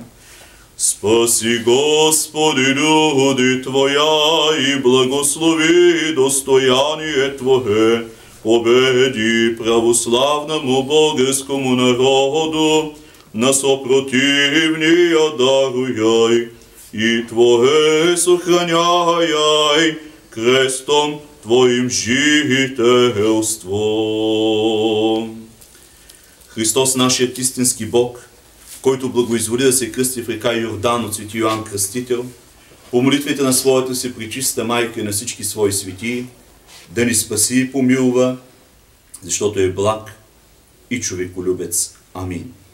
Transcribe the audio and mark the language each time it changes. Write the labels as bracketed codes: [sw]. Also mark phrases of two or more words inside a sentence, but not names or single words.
[cu] Спаси, Господи, люди Твоя и благослови достояние Твое, победи православному българскому народу, на сопротивния даруяй и Твое сохраняй крестом Твоим жителством. [bg] Христос, нашият истински Бог, който благоизволи да се кръсти в река Йордан от свети Йоан Кръстител, по молитвите на своята си пречиста майка и на всички свои светии, да ни спаси и помилва, защото е благ и човеколюбец.